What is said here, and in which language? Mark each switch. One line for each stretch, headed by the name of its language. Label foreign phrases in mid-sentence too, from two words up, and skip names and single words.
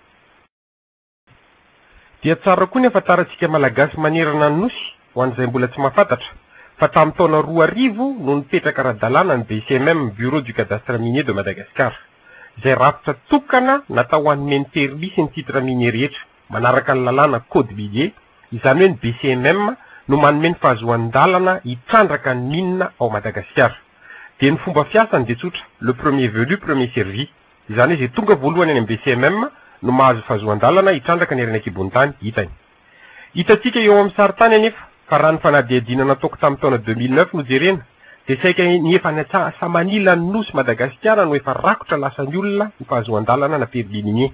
Malagasy: Dia tsara koa ny ahafantarantsika malagasy manerana ny nosy ho an'izay mbola tsy mahafantatra fa tamin'ny taona 2000 no nipetraka ara-dalàna ny BCMM Bureau du Cadastre Minier de Madagascar, izay rafitra tokana natao ho an'ny mentery sy ny
French: titre minier
Malagasy: rehetra manaraka ny lalàna
French: code minier
Malagasy: izany hoe ny BCMM no manome ny fahazoan-dalana hitrandraka ny minina ao Madagasikara. Dia ny fomba fiasany dia tsotra,
French: le premier venu premier servi.
Malagasy: Izany hoe izay tonga voalohany any amin'ny BCMM no mahazo fahazoan-dalana hitrandraka ny renakibony tany hitany. Hitantsika eo amin'ny saritany anefa fa raha ny fanadihadiana nataoko tamin'ny taona 2009 no jerena dia saika ny efa sa manila ny nosy Madagasikara no efa rakotra lasan'ny olona ny fahazoan-dalana na perlinigné.